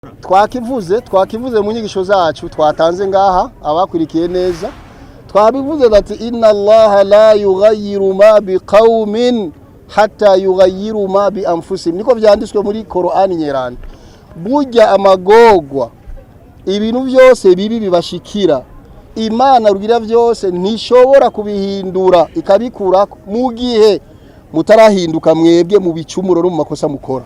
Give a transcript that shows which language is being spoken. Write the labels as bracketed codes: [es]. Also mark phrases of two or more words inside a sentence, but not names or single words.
[rw] twakivuze mu nyigisho zacu twatanze ngaha abakurikiye neza twabivuze ati [ar] إن الله لا يغير ما بقوم حتى يغيروا ما بأنفسهم [rw] niko byanditswe muri Qur'ani nyerana burya amagogwa ibintu byose bibi bibashikira Imana rugira byose ntishobora kubihindura ikabikura mu gihe mutarahinduka mwebwe mu bicumuro no mu makosa mukora.